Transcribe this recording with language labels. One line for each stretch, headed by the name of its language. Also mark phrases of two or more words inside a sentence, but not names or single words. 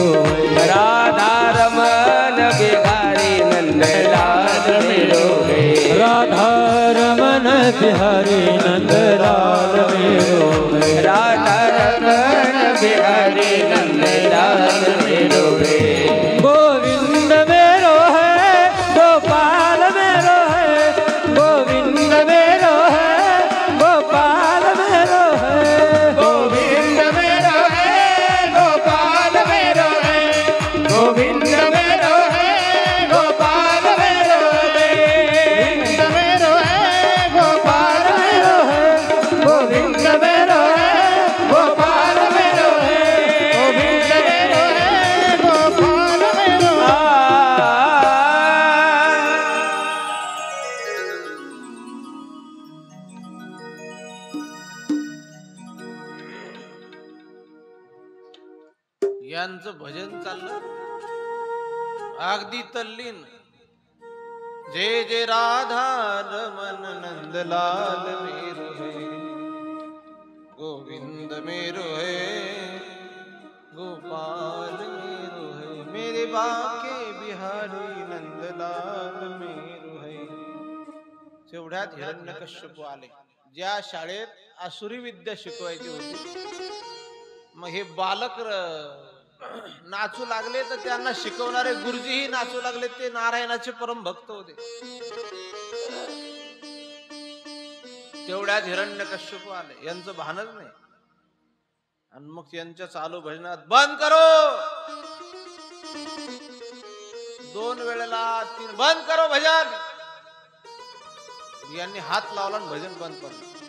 Hindi: है राधा रमन बिहारी नंदलाल मेरो है राधा रमन बिहारी नंदलाल मेरो है राधा रमन बिहारी नंदलाल मेरो है गोविंद मेरो है गोपाल मेरो है गोविंद मेरो है गोपाल मेरो है गोविंद मेरो है गोपाल मेरो है गोविंद मेरो है गोपाल मेरो है गोविंद मेरो है गोपाल मेरो है गोविंद मेरो है गोपाल मेरो है गोविंद मेरो है गोपाल मेरो
Marathi: यांचं भजन चाललं अगदी तल्लीन
Hindi: जय जय राधा रमन नंदलाल मेरो है गोविंद मेरो है गोपाल मेरो है मेरे बाके बिहारी नंदलाल मेरो है
Marathi: तेवढ्यात हिरण्यकश्यप आले ज्या शाळेत आसुरी विद्या शिकवायची होती मग हे बालक नाचू लागले तर त्यांना शिकवणारे गुरुजीही नाचू लागले ते नारायणाचे परम भक्त होते तेवढ्यात हिरण्यकश्यप आले यांचं भानच नाही आणि मग यांच्या चालू भजनात
Hindi: बंद करो
Marathi: 2 वेळेला 3
Hindi: बंद करो भजन
Marathi: यांनी हात लावला आणि भजन बंद पडलं